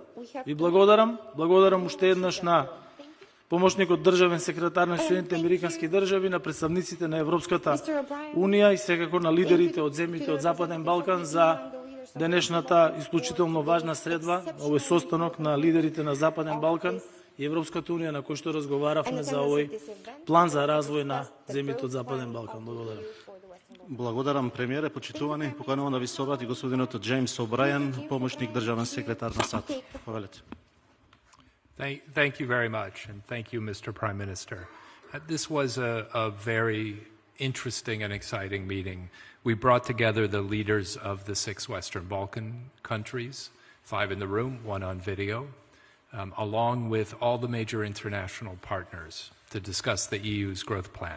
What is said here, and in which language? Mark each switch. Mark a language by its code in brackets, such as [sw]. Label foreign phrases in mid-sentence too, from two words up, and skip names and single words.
[mk] Ви благодарам уште еднаш на помошникот државен секретар на Соединетите американски држави, на представниците на Европската Унија и секако на лидерите од земјите од Западен Балкан за денешната исклучително важна средба, овој состанок на лидерите на Западен Балкан и Европската Унија на кој што разговаравме за овој план за развој на земјите од Западен Балкан. Благодарам. Благодарам, премиере, почитувани. Поканувам да ви се обрати господинот Джеймс О'Брајен, помошник државен секретар на САД. Повелете. [en] Thank you very much, and thank you, Mr. Prime Minister. This was a very interesting and exciting meeting. We brought together the leaders of the 6 Western Balkan countries, 5 in the room, 1 on video, along with all the major international partners to discuss the EU's growth plan.